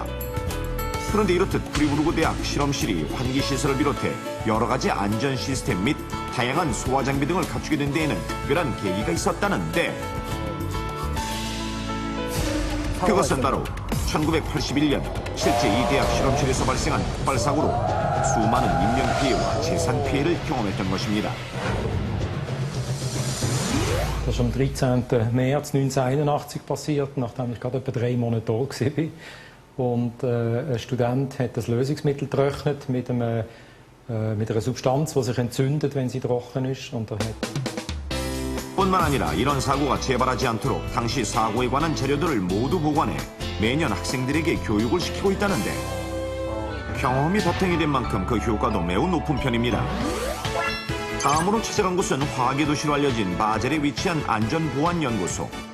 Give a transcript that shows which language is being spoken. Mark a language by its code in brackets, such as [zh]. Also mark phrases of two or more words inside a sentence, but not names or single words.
[ko] 그런데 이렇듯 프리부르크 대학 실험실이 환기 시설을 비롯해 여러 가지 안전 시스템 및 다양한 소화 장비 등을 갖추게 된 데에는 특별한 계기가 있었다는데, 그것은 바로 1981년 실제 이 대학 실험실에서 발생한 폭발 사고로 수많은 인명 피해와 재산 피해를 경험했던 것입니다. [de] Das ist am 13. März 1981 passiert, nachdem ich gerade etwa 3 Monate da war. Und ein Student hat das Lösungsmittel getrocknet mit einer Substanz, die sich entzündet, wenn sie trocken ist. Und [ko] 뿐만 아니라 이런 사고가 재발하지 않도록 당시 사고에 관한 자료들을 모두 보관해 매년 학생들에게 교육을 시키고 있다는데, 경험이 바탕이 된 만큼 그 효과도 매우 높은 편입니다. 다음으로 찾아간 곳은 화학의 도시로 알려진 바젤에 위치한 안전보안연구소.